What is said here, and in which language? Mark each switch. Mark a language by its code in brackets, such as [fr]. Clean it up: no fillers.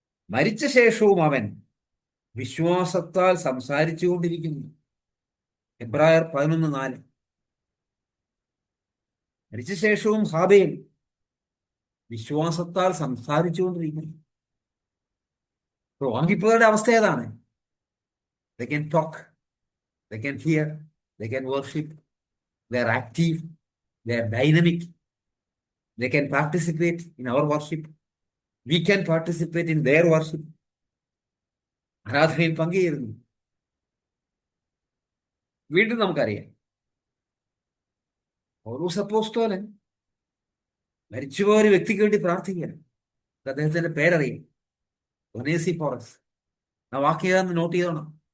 [ml] മരിച്ച ശേഷവും അവൻ വിശ്വാസത്താൽ സംസാരിച്ചു കൊണ്ടിരിക്കുന്നു. എബ്രായർ 11:4. മരിച്ച ശേഷവും ഹാബേൽ വിശ്വാസത്താൽ സംസാരിച്ചുകൊണ്ടിരിക്കുന്നു. വാങ്ങിപ്പോയവരുടെ അവസ്ഥ ഏതാണ്? [en] They can talk, they can hear, they can worship, they are active, they are dynamic, they can participate in our worship, we can participate in their worship. [ml] ആരാധനയിൽ പങ്കുചേരുന്നു. വീണ്ടും നമുക്കറിയാം, പൗലോസ് അപ്പോസ്തലൻ മരിച്ചുപോയ ഒരു വ്യക്തിക്ക് വേണ്ടി പ്രാർത്ഥിക്കുകയാണ്. അദ്ദേഹത്തിന്റെ പേരറിയാം, ഒനേസിഫോറസ്. ആ വാക്യം നോട്ട് ചെയ്തോണം.